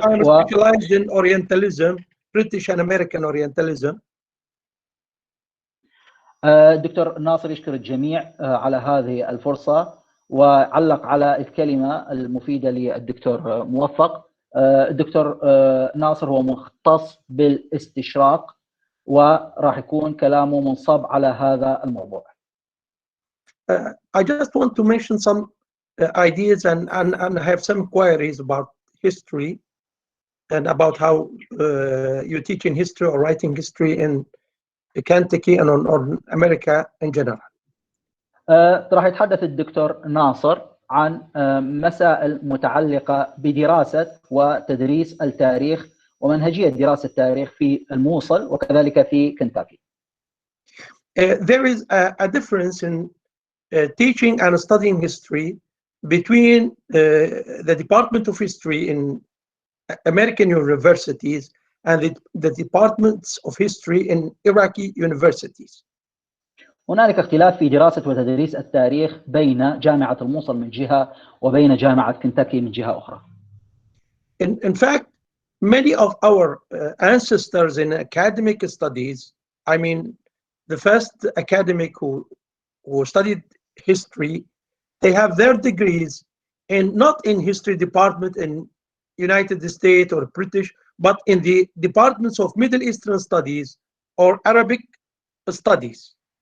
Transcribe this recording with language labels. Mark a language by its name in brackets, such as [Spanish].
[English] I'm specialized in Orientalism, British and American Orientalism. [Arabic] الدكتور ناصر يشكر الجميع على هذه الفرصة، وعلق على الكلمة المفيدة للدكتور موفق. الدكتور ناصر هو مختص بالاستشراق، وراح يكون كلامه منصب على هذا الموضوع. [English] I just want to mention some ideas and have some queries about history and about how you teach in history or writing history in Kentucky and on America in general. [Arabic] راح يتحدث الدكتور ناصر عن مسائل متعلقة بدراسة وتدريس التاريخ ومنهجية دراسة التاريخ في الموصل وكذلك في كنتاكي. [English] There is a difference in teaching and studying history between the Department of History in American universities and the departments of history in Iraqi universities. [Arabic] هنالك اختلاف في دراسة وتدريس التاريخ بين جامعة الموصل من جهة وبين جامعة كنتاكي من جهة أخرى. [English] In fact, many of our ancestors in academic studies, I mean, the first academic who studied history, they have their degrees not in history department in United States or British, but in the departments of Middle Eastern studies or Arabic studies.